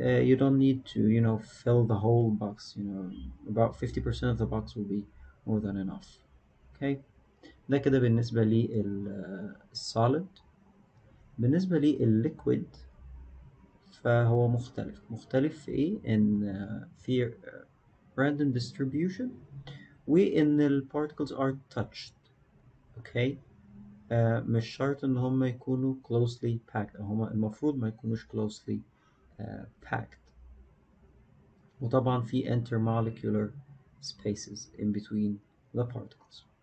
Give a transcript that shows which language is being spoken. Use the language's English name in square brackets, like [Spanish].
[English] You don't need to fill the whole box. About 50% of the box will be more than enough. [Arabic] Okay. ده كده بالنسبة لي السوليد. بالنسبة لي الليكويد فهو مختلف في ايه؟ ان في [English] random distribution [Arabic] وان ال [English] particles are touched. [Arabic] اوكي. مش شرط ان هم يكونوا [English] closely packed، [Arabic] هم المفروض ما يكونوش closely packed. وطبعا في [English] intermolecular spaces in between the particles.